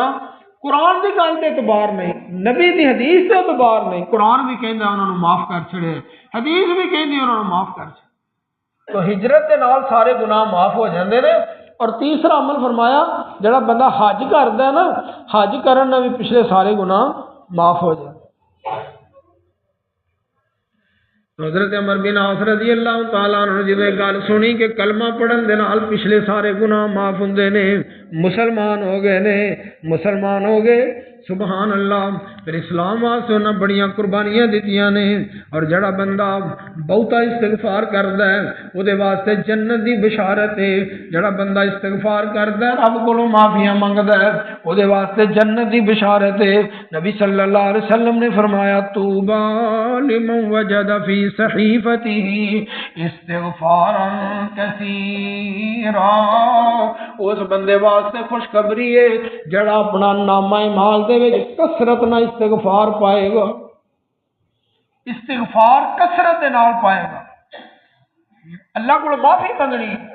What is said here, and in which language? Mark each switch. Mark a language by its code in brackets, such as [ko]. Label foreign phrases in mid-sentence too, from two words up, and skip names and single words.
[pa] قرآن کی گل کے اعتبار نہیں، نبی کی حدیث کے اعتبار نہیں، قرآن بھی کہندا انہوں نے معاف کر چھڑے، حدیث بھی کہندی انہوں نے معاف کر چھڑے، تو ہجرت کے نال سارے گناہ معاف ہو جاندے نے۔ اور تیسرا عمل فرمایا جڑا بندہ حج کردا ہے نا، حج کرن نال بھی پچھلے سارے گناہ معاف ہو جاندے۔ حضرت عمر بن عاص [ar] رضی اللہ تعالیٰ عنہ [pa] جب گل سنی کہ کلمہ پڑھن دے نال پچھلے سارے گناہ معاف ہوندے نے، مسلمان ہو گئے نے، مسلمان ہو گئے، [ar] سبحان اللہ۔ [pa] پھر اسلام واسطے انہاں بڑیاں قربانیاں دتیاں نے، اور جڑا بندہ بہتا استغفار کردا ہے او دے واسطے جنت دی بشارت ہے، جڑا بندہ استغفار کردا ہے رب کولوں معافیاں منگدا ہے او دے واسطے جنت دی بشارت ہے۔ نبی [ar] صلی اللہ علیہ وسلم [pa] نے فرمایا [ar] طوبی لمن وجد فی صحیفته استغفارا کثیرا، [pa] اس بندے واسطے خوشخبری ہے جڑا اپنا نامہ اعمال دے وچ کثرت نہ استغفار پائے گا، استغفار کثرت دے نال پائے گا، اللہ کو معافی منگنی۔